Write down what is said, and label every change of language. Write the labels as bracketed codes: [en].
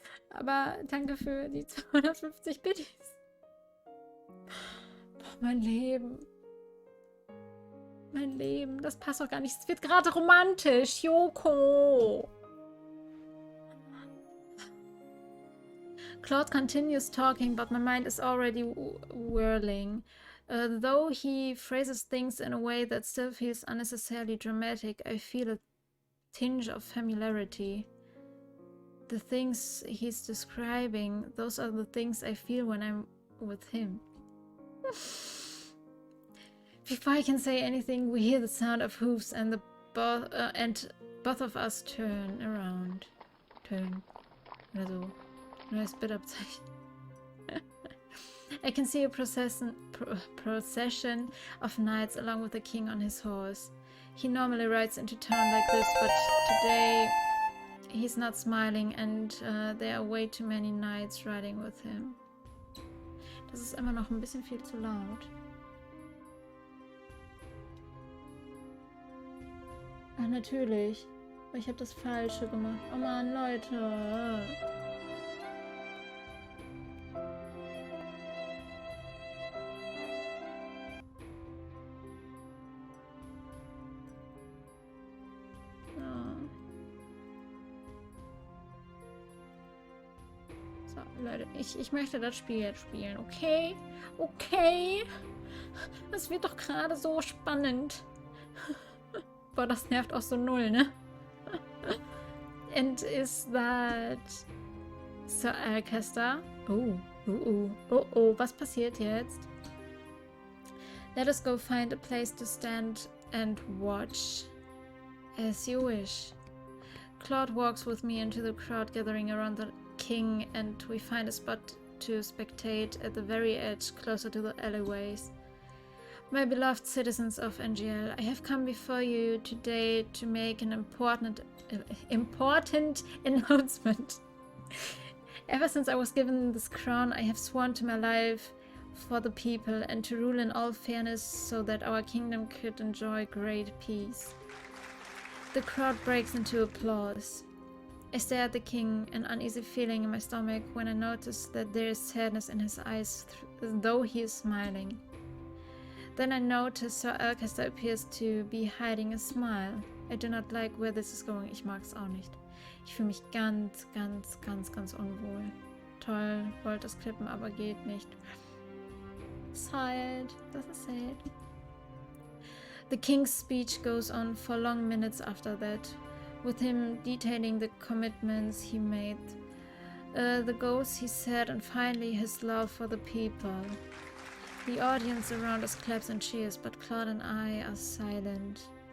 [de] Aber danke für die 250 Biddies. Boah, mein Leben. Mein Leben, das passt doch gar nicht. Es wird gerade romantisch, Yoko. [en] Claude continues talking, but my mind is already whirling. Though he phrases things in a way that still feels unnecessarily dramatic, I feel a tinge of familiarity. The things he's describing, those are the things I feel when I'm with him. Before I can say anything, we hear the sound of hooves and both of us turn around. Turn. [de] Oder so. Neues Bildabzeichen. [en] I can see a procession of knights along with the king on his horse. He normally rides into town like this, but today he's not smiling and there are way too many knights riding with him. [de] Das ist immer noch ein bisschen viel zu laut. Ach, natürlich. Ich habe das Falsche gemacht. Oh Mann, Leute. So, Leute, ich möchte das Spiel jetzt spielen, okay? Okay. Es wird doch gerade so spannend. Boah, das nervt auch so null, ne? [en] And is that Sir Alcester? [de] Oh, was passiert jetzt? [en] Let us go find a place to stand and watch. As you wish. Claude walks with me into the crowd gathering around the king, and we find a spot to spectate at the very edge, closer to the alleyways. My beloved citizens of NGL, I have come before you today to make an important announcement. Ever since I was given this crown, I have sworn to my life for the people and to rule in all fairness so that our kingdom could enjoy great peace. The crowd breaks into applause. I stare at the king, an uneasy feeling in my stomach when I notice that there is sadness in his eyes, though he is smiling. Then I notice Sir Alcester appears to be hiding a smile. I do not like where this is going. [de] Ich mag es auch nicht. Ich fühle mich ganz unwohl. toll, wollte es klippen, aber geht nicht. Sad. Das ist sad. [en] The king's speech goes on for long minutes after that, with him detailing the commitments he made, the goals he set, and finally his love for the people. The audience around us claps and cheers, but Claude and I are silent.